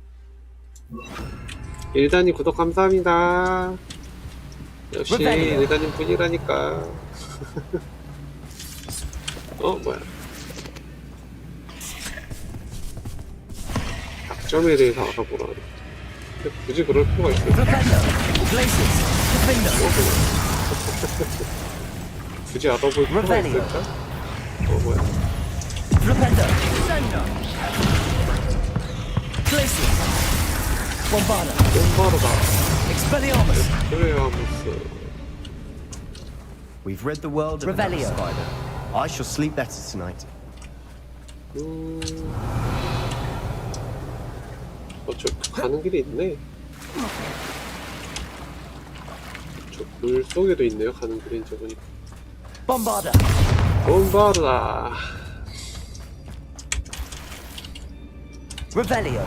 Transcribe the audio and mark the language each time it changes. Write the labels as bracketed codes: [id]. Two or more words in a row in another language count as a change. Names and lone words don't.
[ko] 일단님 구독 감사합니다. 역시 일단님 분이라니까. 뭐야? 닭점에 대해서 알아보라. 근데 굳이 그럴 필요가 있어요? [la] Rependo. Glacius. Confringo. [ko] 굳이 알아볼 필요가 [la] Revelio. [ko] 있을까? 뭐야? [la] Rependo. Glacius. Bombarda. bom바르다. Expelliarmus. [ko] 그래야 무슨. [en] We've rid the world of another [la] Revelio. [en] spider. I shall sleep better tonight. [ko] 저 가는 길이 있네. 저 물 속에도 있네요. 가는 길이 이제 보니까. [la] Bombarda. bom바르다. Revelio.